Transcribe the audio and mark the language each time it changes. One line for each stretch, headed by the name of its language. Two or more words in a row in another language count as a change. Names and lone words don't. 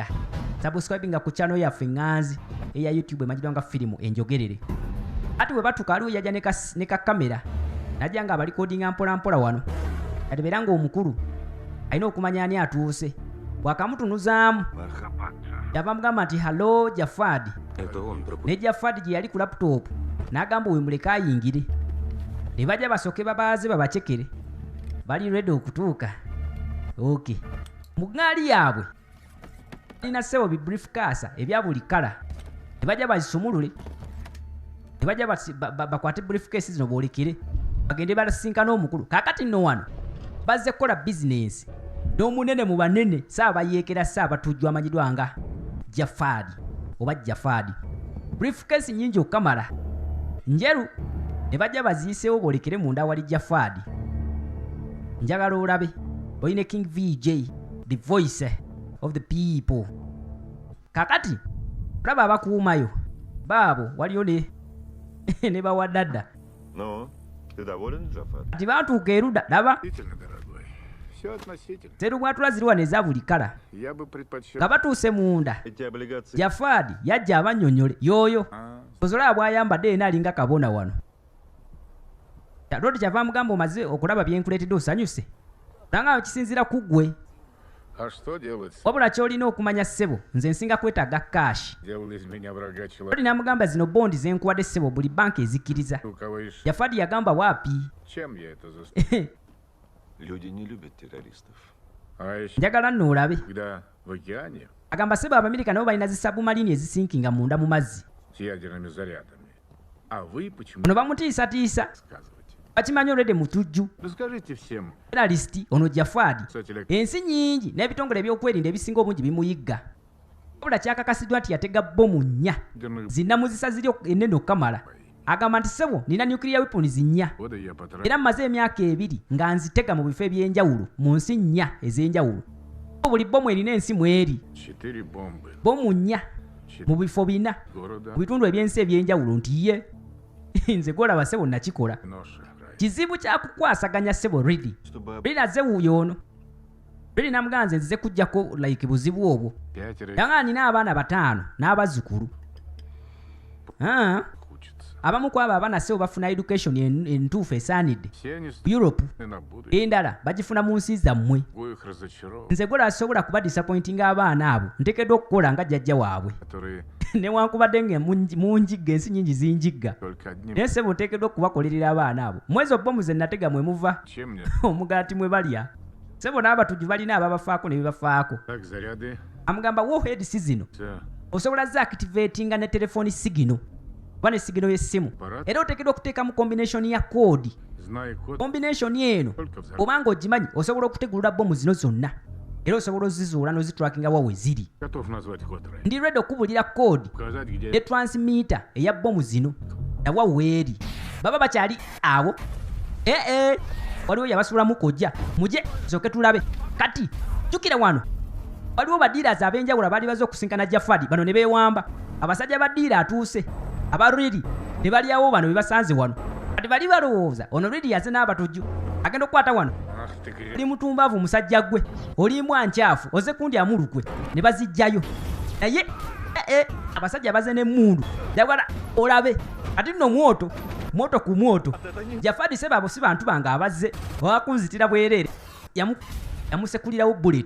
Ganda: Subscribinga ku channel yaffe ŋŋanzi eya YouTube emanyidwa nga firimu enjogerere. Ati bwe batuuka aliwo yajja ne ka kamera najja nga abalikodinga mpola mpola wano. Ati beera ng'omukulu alina okumanya ani atuuse. Bw'akamutunuzaamu yava mugamba nti hello Jafad.
Russian: Это он
Ganda: Ne Jafad gye yali ku laptop n'agamba we muleke ayingire. Ne bajja basooke babaaze babacekere. Bali ready okutuuka. Okay. Mu ŋŋaali yaabwe alina ssebo bibriefcase ebya buli kala. Ne bajja bazisumulule. Ne bajja bakwate briefcase zino boolekere bagende balasinkana omukulu. Kaakati nno wano bazze kukola bizinensi n'omunene mu banene saabayeekera saabatujju amanyidwa nga Jafad oba Jafad. Briefcase nnyingi okukamala njeru ne bajja baziyiseewo boolekere munda wali Jafad. Njagala olabe oyine
English: King VJ, the voice of the people.
Ganda: Kakati olaba abakuumayo baabo waliyo ne bawadadda.
Russian: Ну, ты доволен, Джафар?
Ganda: Ati baatuuka erudda laba
Russian: Действительно, дорогой. Все относительно.
Ganda: Zerubwatula ziri wano eza buli kala.
Russian: Я бы предпочел...
Ganda: Nga batuuse munda,
Russian: Эти облигации...
Ganda: Jaffaadi yajja abannyonnyole y'oyo. Ozolaba bw'ayambadde yena alinga kabona wano. Lodi kyava mugamba omaze okulaba byenkuleetedde osanyuse. Olanga kisinziira ku ggwe.
Russian: А что делать?
Ganda: Wabula ky'olina okumanya ssebo, nze nsinga kwetaaga kaashi.
Russian: Делал из меня врага Lodi человека.
Ganda: n'amugamba zino bondi ze nkuwadde ssebo buli banka ezikkiriza.
Russian: У кого еще?
Ganda: Jaffaadi yagamba waapi.
Russian: Чем я это заслужил? Люди не любят террористов. А еще
Ganda: Njagala nno olabe.
Russian: когда в океане
Ganda: Agamba ssebo Abamerika nabo balina zisabumalini ezisinkinga munda mu mazzi.
Russian: с ядерными зарядами. А вы почему
Ganda: Ono bamutiisatiisa.
Russian: рассказываете?
Ganda: Bakimanyi olwedde mutujju.
Russian: Расскажите всем.
Ganda: Terrorist ono Jaffaadi.
Russian: Кстати,
Ganda: Ensi nnyingi n'ebitongole ebyokwerinda ebisinga obungi bimuyigga. Wabula kyakakasiddwa nti yateega bbomu nnya.
Russian: ядерных
Ganda: Zinnamuzisa ziri ennene okamala. Agamba nti ssebo nina
English: nuclear weapons
Ganda: nnya.
Russian: года я потратил.
Ganda: Era mmaze emyaka 2 nga nzitega mu bifo eby'enjawulo mu nsi nnya ez'enjawulo. Buli bbomu erina ensi mweri.
Russian: 4 бомбы.
Ganda: Bbomu nnya mu 4 bifo 4
Russian: города.
Ganda: mu bitundu eby'ensi eby'enjawulo nti ye nze gwolaba ssebo nakikola.
Russian: Ноша. Рай.
Ganda: Kizibu kyakukwasaganya ssebo Ridi.
Russian: Чтобы
Ganda: Ridi azze wuuyo ono. Ridi namugamba nze nzize kujjako like buzibu obwo. 5 Yanga nina abaana 5 n'abazzukulu.
Russian: учатся.
Ganda: Abamu ku abo abaana ssebo bafuna education entuufu esaanidde.
Russian: Все они Europe на будущее.
Ganda: endala bagifuna mu nsi zammwe.
Russian: Могу их разочаровать.
Ganda: Nze gwolaba sobola kuba disappointinga abaana abo nteekeddwa okukola nga jjajja waabwe.
Russian: Которые
Ganda: Newankubadde nga munjigga ensi nnyingi zinjigga.
Russian: только одним.
Ganda: Naye ssebo nteekeddwa okubakolerera abaana abo. Mwezi obbomu ze natega mwe muva.
Russian: Чем мне?
Ganda: Omugaati mwe balya. Ssebo n'abatujju balina ababafaako ne bibafaako.
Russian: Так, заряды.
Ganda: Amugamba warheads zino
Russian: Все.
Ganda: osobola zaactivatinga ne telefoni sigino oba ne sigino y'essimu. Era oteekeddwa okuteeka mu combination ya koodi.
Russian: Знай код.
Ganda: Combination eno
Russian: Только взорвать.
Ganda: obanga ogimanyi osobola okutegulula bbomu zino zonna. Era osobola ozizuula n'ozitrackinga wa we ziri.
Russian: Готов назвать код. Рай.
Ganda: Ndi ready okubulira koodi
Russian: Указать, где
Ganda: ne transmitter eya bbomu zino nawa weeri. Baba bakyali awo. Waliwo yabasuulamu kojja. Muje tusooke tulabe. Kati jjukira wano. Waliwo badiirazi ab'enjawulo abaali baze okusinkana Jaffaadi bano ne beewamba. Abasajja badiira atuuse. Aba Ridi ne balyawo bano be basanze wano. Kati bali balowooza ono Ridi yaze n'abatujju. Agenda okukwata wano.
Russian: Ах ты грех.
Ganda: Oli mutumbavu musajja gwe. Oli mwankyafu oze kundi amulukwe ne bazijjayo. Naye abasajja baze n'emmundu. Jagala olabe. Ati nno mwoto ku mwoto. Jaffaadi sebabo si bantu bange abazze. Wakunzitira bwereere. Yamusekulirawo bullet.